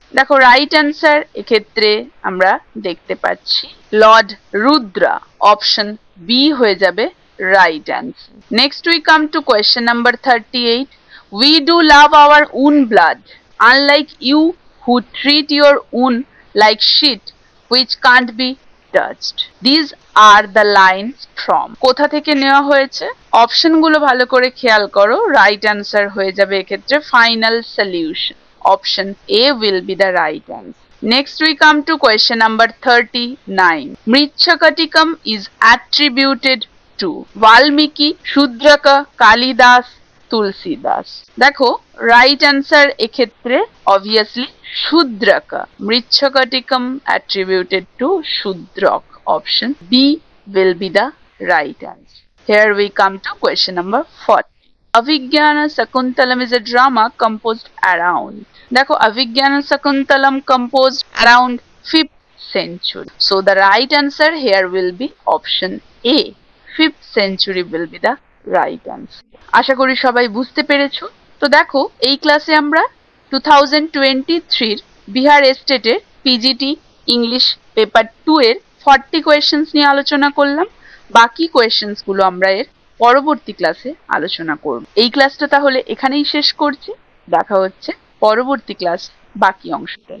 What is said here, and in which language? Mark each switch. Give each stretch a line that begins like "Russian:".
Bangla: দেখো right answer এক্ষেত্রে আমরা দেখতে পাচ্ছি লর্ড রুদ্রা, অপশন বি হয়ে যাবে right answer.
English: Next we come to question number 38. We do love our own blood, unlike you who treat your own like shit which can't be touched. These are the lines from.
Bangla: কোথা থেকে নেওয়া হয়েছে? অপশনগুলো ভালো করে খেয়াল করো। Right answer হয়ে যাবে এক্ষেত্রে final solution, option A
English: will be the right answer. Next we come to question number 39. Mritchakatikam is attributed to Valmiki, Shudraka, Kalidas, Tulsidas.
Bangla: দেখো রাইট অ্যান্সার এক্ষেত্রে obviously শূদ্রকা, মৃচ্ছকটিকম attributed two Shudraka, option B
English: will be the right answer. Here we come to question number 40. Avijnana Sakuntalam is a drama composed around. দেখো Avijnana Sakuntalam composed around 5th century. So the right answer here will be option A. 5th century will be the right answer.
Bangla: আশা করি সবাই বুঝতে পেরেছো। তো দেখো এই ক্লাসে আমরা 2023 বিহার স্টেটের পিজিটি ইংলিশ পেপার 2 এর 40 কোয়েশ্চেন্স নিয়ে আলোচনা করলাম। বাকি কোয়েশ্চেন্স গুলো আমরা এর পরবর্তী ক্লাসে আলোচনা করব। এই ক্লাসটা তাহলে এখানেই শেষ করছি, দেখা হচ্ছে পরবর্তী ক্লাস বাকি অংশটা।